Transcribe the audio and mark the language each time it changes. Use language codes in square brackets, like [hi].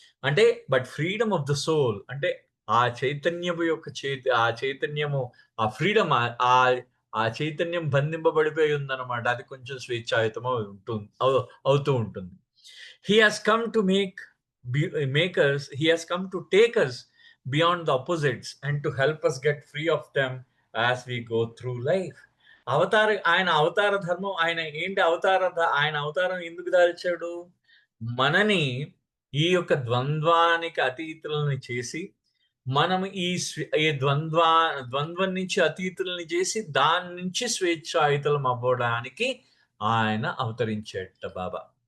[te] అంటే [en] but freedom of the soul [te] అంటే ఆ చైతన్యము యొక్క ఆ చైతన్యము, ఆ ఫ్రీడమ్, ఆ చైతన్యం బంధింపబడిపోయి ఉందన్నమాట. అది కొంచెం స్వేచ్ఛాయుతం అవుతూ ఉంటుంది. [en] He has come to make us, he has come to take us beyond the opposites and to help us get free of them as we go through life. [te] ఆయన అవతార ధర్మం, ఆయన ఏంటి ఆయన అవతారం ఎందుకు దాల్చాడు? మనని ఈ యొక్క ద్వంద్వానికి అతీతులని చేసి, మనం ఈ ద్వంద్వం నుంచి అతీతులని చేసి, దాని నుంచి స్వేచ్ఛాయుతులం అవ్వడానికి ఆయన అవతరించేట బాబా.